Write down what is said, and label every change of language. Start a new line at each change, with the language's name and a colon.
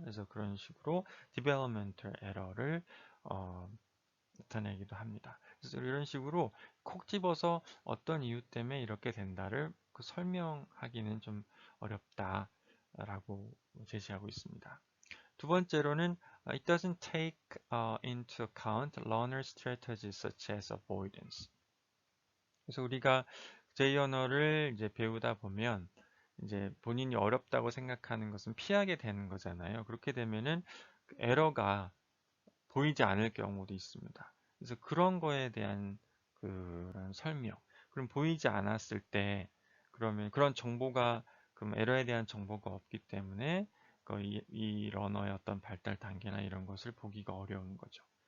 Korean: 그래서 그런 식으로 developmental error를 어, 나타내기도 합니다. 그래서 이런 식으로 콕 집어서 어떤 이유 때문에 이렇게 된다를 그 설명하기는 좀 어렵다라고 제시하고 있습니다.
English: 두 번째로는 it doesn't take into account learner strategies such as avoidance.
Korean: 그래서 우리가 제 언어를 이제 배우다 보면 이제 본인이 어렵다고 생각하는 것은 피하게 되는 거잖아요. 그렇게 되면은 에러가 보이지 않을 경우도 있습니다. 그래서 그런 거에 대한 그런 설명. 그럼 보이지 않았을 때 그러면 그런 정보가 그럼 에러에 대한 정보가 없기 때문에 이 러너의 어떤 발달 단계나 이런 것을 보기가 어려운 거죠.